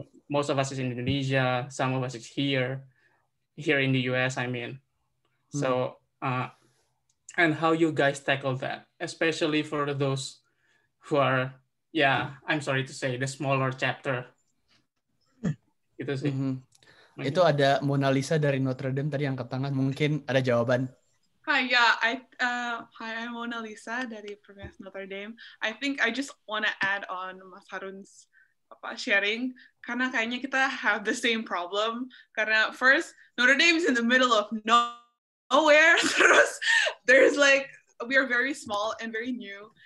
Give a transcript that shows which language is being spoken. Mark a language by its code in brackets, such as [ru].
[en] Most of us is in Indonesia, some of us is here in the US, I mean. So, and how you guys tackle that, especially for those who are, I'm sorry to say, the smaller chapter. [id] Itu sih. Itu ada Mona Lisa dari Notre Dame tadi angkat tangan, mungkin ada jawaban. [en] Hi, I'm Mona Lisa dari Permias Notre Dame. I think I just want to add on Mas Harun's sharing, [id] karena kayaknya kita [en] have the same problem. Karena first, Notre Dame is in the middle of nowhere. Terus, there's like, we are very small and very new.